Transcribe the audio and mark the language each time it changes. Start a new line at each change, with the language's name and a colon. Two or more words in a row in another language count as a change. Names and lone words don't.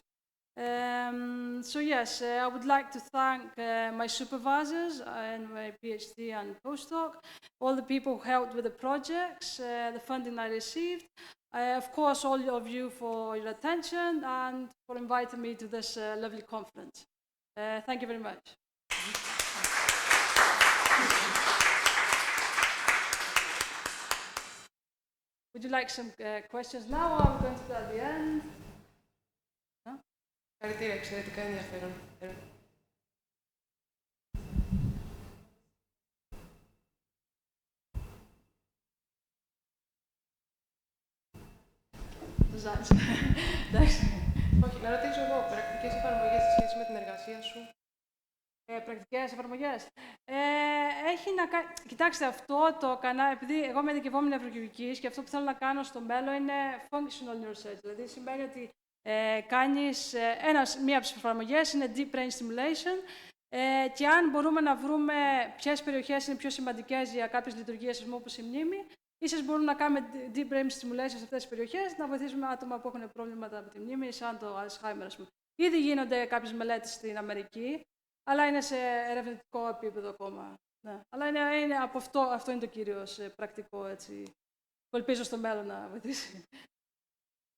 English: So yes, I would like to thank my supervisors and my PhD and postdoc, all the people who helped with the projects, the funding I received, of course all of you for your attention and for inviting me to this lovely conference. Thank you very much. Would you like some questions now, or are we going to do at the end?
Greek: Χαρακτήρα, εξαιρετικά ενδιαφέρον. Όχι, να ρωτήσω εγώ, πρακτικές εφαρμογές σε σχέση με την εργασία σου. Πρακτικές εφαρμογές. έχει να κάνει. Κοιτάξτε, αυτό το κανάλι, επειδή εγώ είμαι ειδικευόμενη νευροχειρουργικής και αυτό που θέλω να κάνω στο μέλλον είναι
English: functional neurosurgery.
Greek: Δηλαδή σημαίνει ότι κάνεις. Μία από τις εφαρμογές είναι
English: deep brain stimulation.
Greek: Και αν μπορούμε να βρούμε ποιες περιοχές είναι πιο σημαντικές για κάποιες λειτουργίες, όπως η μνήμη, ίσως μπορούμε να κάνουμε
English: deep brain stimulation
Greek: σε αυτές τις περιοχές, να βοηθήσουμε άτομα που έχουν προβλήματα με τη μνήμη, σαν το Alzheimer, ας πούμε. Ήδη γίνονται κάποιες μελέτες στην Αμερική, αλλά είναι σε ερευνητικό επίπεδο ακόμα. Ναι. Αλλά είναι από αυτό είναι το κυρίως πρακτικό, έτσι, που ελπίζω στο μέλλον να βοηθήσει.